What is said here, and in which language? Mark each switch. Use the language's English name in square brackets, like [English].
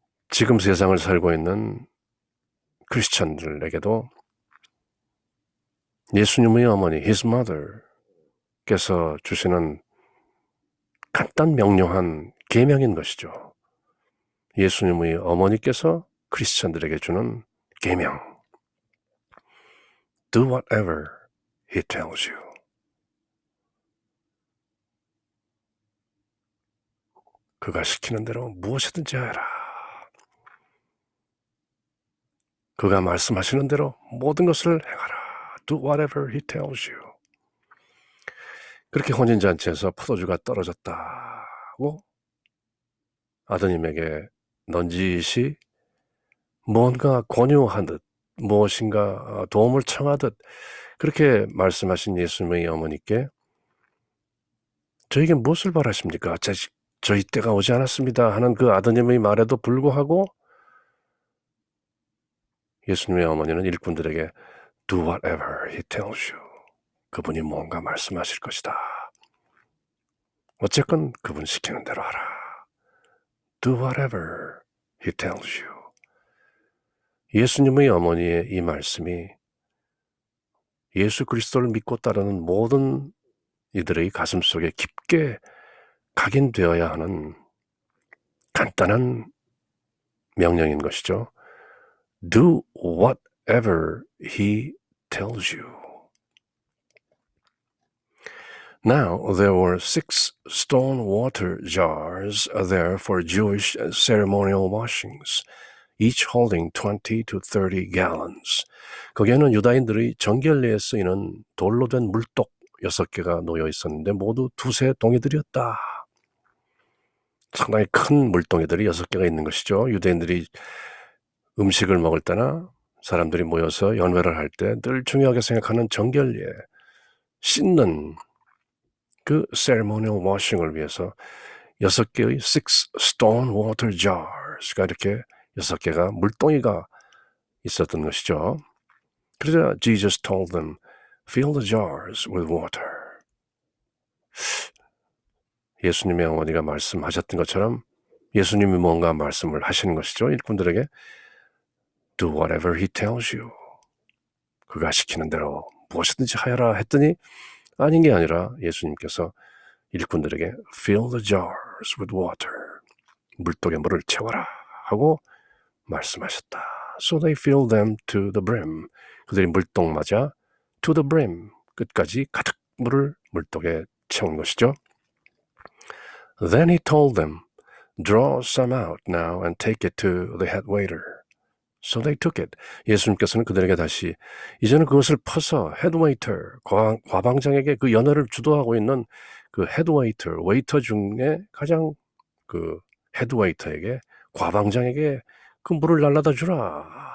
[Korean] 지금 세상을 살고 있는 크리스천들에게도 예수님의 어머니, [English] his mother [Korean] 께서 주시는 간단 명료한 계명인 것이죠. 예수님의 어머니께서 크리스천들에게 주는 계명. [English] Do whatever he tells you. [Korean] 그가 시키는 대로 무엇이든지 하라. 그가 말씀하시는 대로 모든 것을 행하라. [English] Do whatever he tells you. [Korean] 그렇게 혼인잔치에서 포도주가 떨어졌다고 아드님에게 넌지시 뭔가 권유하듯 무엇인가 도움을 청하듯 그렇게 말씀하신 예수님의 어머니께 저에게 무엇을 바라십니까? 저희 때가 오지 않았습니다 하는 그 아드님의 말에도 불구하고 예수님의 어머니는 일꾼들에게 [English] Do whatever he tells you. [Korean] 그분이 뭔가 말씀하실 것이다. 어쨌건 그분 시키는 대로 하라. [English] Do whatever he tells you. [Korean] 예수님의 어머니의 이 말씀이 예수 그리스도를 믿고 따르는 모든 이들의 가슴 속에 깊게 각인되어야 하는 간단한 명령인 것이죠. [English] Do whatever he tells you. Now there were 6 stone water jars there for Jewish ceremonial washings, each holding 20 to 30 gallons. [Korean] 거기에는 유다인들의 정결례에 쓰이는 돌로 된 물독 6개가 놓여 있었는데 모두 두세 동이들이었다. 상당히 큰 물동이들이 6개가 있는 것이죠. 유대인들이 음식을 먹을 때나 사람들이 모여서 연회를 할 때 늘 중요하게 생각하는 정결례, 씻는 그 [English] ceremonial washing [Korean] 을 위해서 6개의 [English] six stone water jars [Korean] 가 이렇게 6개가 물동이가 있었던 것이죠. 그러자 [English] Jesus told them, fill the jars with water. [Korean] 예수님의 어머니가 말씀하셨던 것처럼 예수님이 뭔가 말씀을 하시는 것이죠. 일꾼들에게 [English] do whatever he tells you. [Korean] 그가 시키는 대로 무엇이든지 하여라 했더니 아닌 게 아니라 예수님께서 일꾼들에게 [English] fill the jars with water. [Korean] 물독에 물을 채워라 하고 말씀하셨다. [English] So they filled them to the brim. [Korean] 그들이 물독 맞아 [English] to the brim. [Korean] 끝까지 가득 물을 물독에 채운 것이죠. [English] Then he told them, draw some out now and take it to the head waiter. So they took it. [Korean] 예수님께서는 그들에게 다시 이제는 그것을 퍼서 [English] head waiter, [Korean] 과방장에게 그 연회를 주도하고 있는 그 head waiter, 웨이터 중에 가장 그 head waiter에게, 과방장에게 그 물을 날라다 주라.